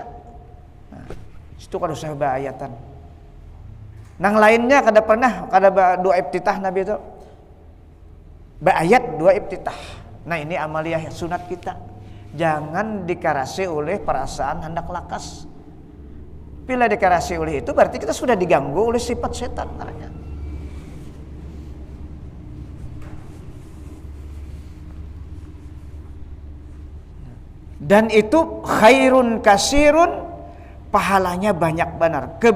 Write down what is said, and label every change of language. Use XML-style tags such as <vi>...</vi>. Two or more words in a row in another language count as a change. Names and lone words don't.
<bjn>Nah, itu kalau usah ayatan. Nang lainnya kada doa iftitah Nabi itu. Ayat 2 iftitah. Nah, ini amaliyah sunat kita. Jangan dikarasi oleh perasaan hendak lakas. Bila dikarasi oleh itu berarti kita sudah diganggu oleh sifat setan namanya. Dan itu</bjn> <ar>خير كثير,</ar> <bjn>pahalanya banyak benar.</bjn>